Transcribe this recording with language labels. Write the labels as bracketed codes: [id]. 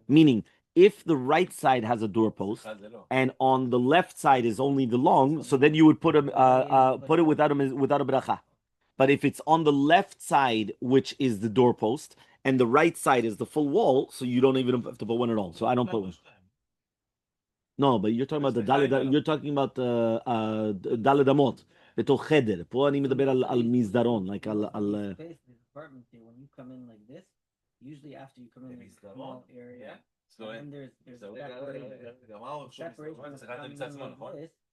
[en] Meaning, if the right side has a doorpost and on the left side is only the long, so then you would put it without a bracha. But if it's on the left side, which is the doorpost, and the right side is the full wall, so you don't even have to put one at all. So I don't put one. No, but you're talking about the Daled, you're talking about Daled Amot. [he] בתוך חדר. פה אני מדבר על מסדרון, like על... [en] Space, the apartment here, when you come in like this, usually after you come in a small area, and then there's a separation like this.